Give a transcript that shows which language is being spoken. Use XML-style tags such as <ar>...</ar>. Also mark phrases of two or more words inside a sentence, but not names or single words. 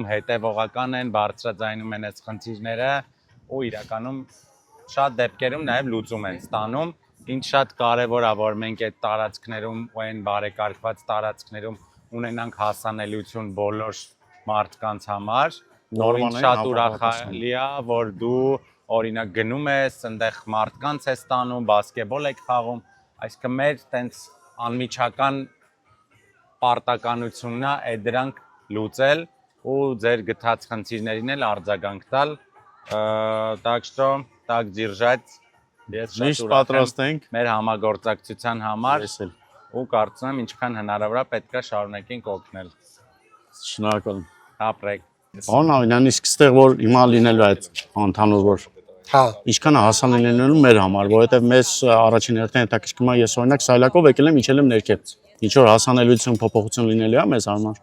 <hy>հետևողական են, բարձրաձայնում են այս խնդիրները ու իրականում շատ դեպքերում նաև լուծում են ստանում, ինչ շատ կարևոր է, որ մենք այդ տարածքներում ու այն բարեկարգված տարածքներում ունենանք հասանելիություն բոլոր մարդկանց համար, նորին շատ ուրախալի է, որ դու օրինակ գնում ես, այնտեղ մարդկանց ես տանում, բասկետբոլ եք խաղում, այսինքն մեր տենց անմիջական պարտականությունն է այդ դրանք լուծել ու ձեր գտած խնդիրներին էլ արձագանք տալ,</hy> <ru>так что так держать</ru> <hy>ես շատ ուրախ եմ մեր համագործակցության համար ու կարծում եմ ինչքան հնարավոր է պետք է շարունակենք օգնել։ Շնորհակալ եմ։ Ապրեք։ Անհավանան իսկ ստեղ որ հիմա լինելու է այդ ընդհանուր որ Հա, ինչքան է հասանելի լինելու մեր համար, որովհետև մեզ առաջին հերթին հետաքրքրում է ես օրինակ սայլակով եկել եմ իջել եմ ներքև։ Ինչ որ հասանելիություն փոփոխություն լինելու է մեզ համար։</hy>